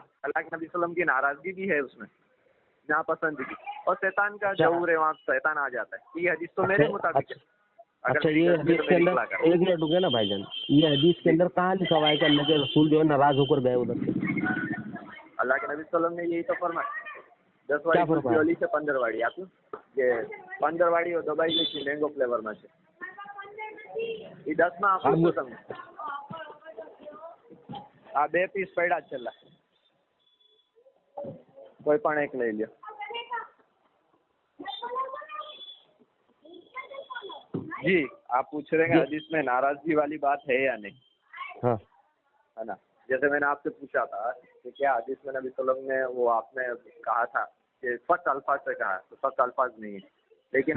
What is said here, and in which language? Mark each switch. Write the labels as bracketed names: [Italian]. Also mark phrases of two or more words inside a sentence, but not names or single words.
[Urdu] اللہ کے نبی صلی اللہ علیہ وسلم کی ناراضگی بھی ہے اس میں, ناپسندگی, اور شیطان کا شعور ہے, وہاں شیطان آ جاتا ہے. یہ حدیث تو میرے مطابق ہے. اچھا, یہ حدیث کے اندر ایک منٹ رکے نا بھائی جان, یہ حدیث کے اندر کہاں لکھا ہوا ہے کہ اللہ کے رسول جو ہے ناراض ہو کر گئے ادھر سے؟ اللہ کے نبی صلی اللہ علیہ وسلم نے یہی تو فرمایا, [Gujarati] 10 વાળી ગોલી છે 15 વાળી આપ્યું કે 15 વાળી દબાઈ ગઈ છે [English] mango flavour [Gujarati] છે, એ 10 માં આપું છું તમને. આ 2 પીસ પડ્યા છેલ્લા, કોઈ પણ એક લઈ લ્યો. [Urdu] جی آپ پوچھ رہے ہیں حدیث میں ناراضگی والی بات ہے یا نہیں, ہے نا؟ جیسے میں نے آپ سے پوچھا تھا کہ کیا حدیث میں نبی صلی اللہ علیہ وسلم نے وہ آپ نے کہا تھا کہ سخت الفاظ سے کہا, تو سخت الفاظ نہیں ہے, لیکن